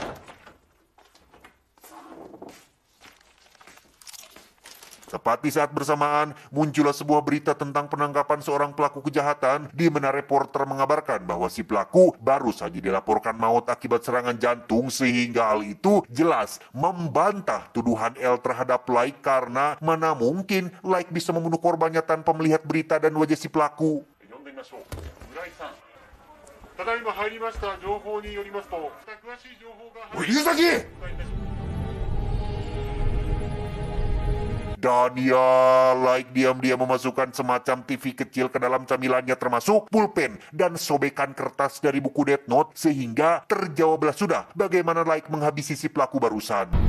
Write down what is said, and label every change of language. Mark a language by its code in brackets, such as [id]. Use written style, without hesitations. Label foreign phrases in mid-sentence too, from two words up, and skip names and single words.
[id] Tepat di saat bersamaan, muncullah sebuah berita tentang penangkapan seorang pelaku kejahatan, di mana reporter mengabarkan bahwa si pelaku baru saja dilaporkan maut akibat serangan jantung, sehingga hal itu jelas membantah tuduhan L terhadap Like karena mana mungkin Like bisa membunuh korbannya tanpa melihat berita dan wajah si pelaku. [ja] 呼んでみましょう。村井さん。ただいま入りました情報によりますと、詳しい情報がおい、龍崎！ [id] Dan ya, Like diam-diam memasukkan semacam TV kecil ke dalam camilannya termasuk pulpen dan sobekan kertas dari buku Death Note, sehingga terjawablah sudah bagaimana Like menghabisi si pelaku barusan.